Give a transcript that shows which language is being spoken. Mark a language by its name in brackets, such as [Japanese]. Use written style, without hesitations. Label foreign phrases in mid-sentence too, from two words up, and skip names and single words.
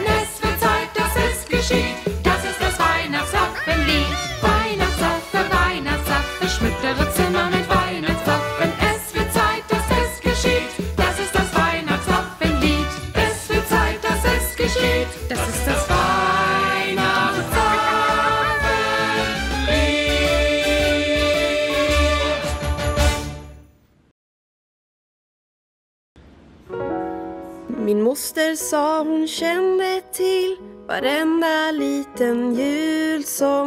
[German] Es wird Zeit, dass es geschieht. Das ist das Weihnachtsaffenlied. Weihnachtsaffe, Weihnachtsaaffe, schmückt eure Zimmer mit Weihnachtsaffen. Es wird Zeit, dass es geschieht. Das ist das Weihnachtsaffenlied. Es wird Zeit, dass es geschieht. Das ist das [Swedish] Min moster sa hon kände till varenda liten julsång.